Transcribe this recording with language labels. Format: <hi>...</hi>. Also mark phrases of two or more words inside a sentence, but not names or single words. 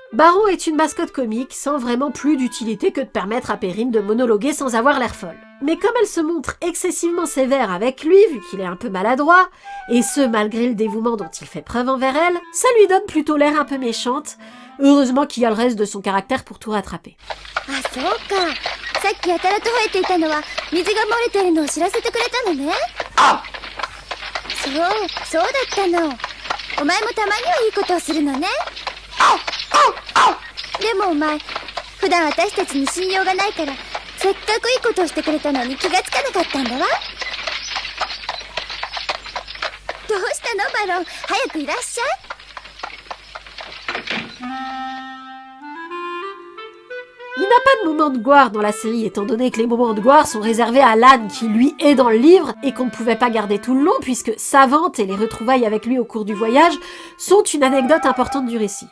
<fr>Baron est une mascotte comique sans vraiment plus d'utilité que de permettre à Perrine de monologuer sans avoir l'air folle. Mais comme elle se montre excessivement sévère avec lui, vu qu'il est un peu maladroit, et ce malgré le dévouement dont il fait preuve envers elle, ça lui donne plutôt l'air un peu méchante. Heureusement qu'il y a le reste de son caractère pour tout rattraper.</fr> <ja>あ、そうか。さっきやたらと吠えていたのは水が漏れてるのを知らせてくれたのね。そうだったの。お前もたまにはいいことをするのね。でもお前、普段私たちに信用がないから、せっかくいいことをしてくれたのに気がつかなかったんだわ。どうしたのバロン、早くいらっしゃい。</ja> <fr>Il n'a pas de moment de gloire dans la série, étant donné que les moments de gloire sont réservés à l'âne qui lui est dans le livre et qu'on ne pouvait pas garder tout le long puisque sa vente et les retrouvailles avec lui au cours du voyage sont une anecdote importante du récit.</fr>